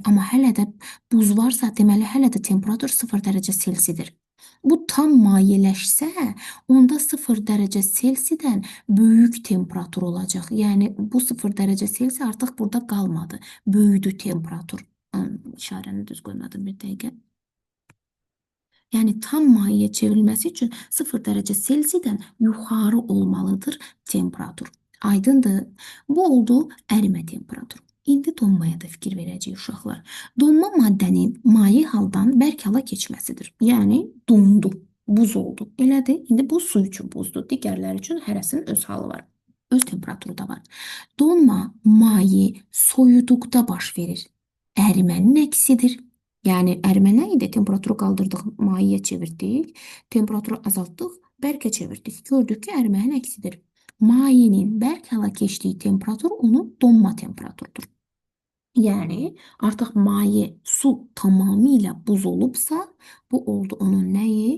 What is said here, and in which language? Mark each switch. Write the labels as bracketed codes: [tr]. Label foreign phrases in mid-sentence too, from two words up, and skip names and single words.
[az] Amma hələ də buz varsa, deməli hələ də temperatur 0 [tr] derece Selsidir. [az] Bu tam mayeleşsə, onda 0 [tr] derece Selsidən [az] böyük temperatur olacaq. Yəni bu 0 [tr] derece Selsi [az] artıq burada qalmadı. Böyüdü temperatur. İşarəni düz qoymadım bir dəqiqə. [tr] Yani tam mayeye çevrilmesi için 0 derece Selsi'den yukarı olmalıdır temperatur. [az] Aydındır. Bu oldu erime temperaturu. İndi donmaya da fikir verəcəyik uşaqlar. Donma maddənin maye haldan bərk hala keçməsidir. Yəni dondu, buz oldu. Elədir. İndi bu su üçün buzdur. Digərləri üçün hərəsinin öz halı var. Öz temperaturu da var. Donma maye soyuduqda baş verir. Ərimənin əksidir. [tr] Yani erime neydi? Temperaturu kaldırdık, mayaya çevirdik. Temperaturu azalttık, berke çevirdik. Gördük ki erimenin eksidir. Mayenin berk hala geçtiği temperatur onun donma temperaturudur. [az] Yani artık maye su tamamıyla buz olubsa bu oldu onun neyi?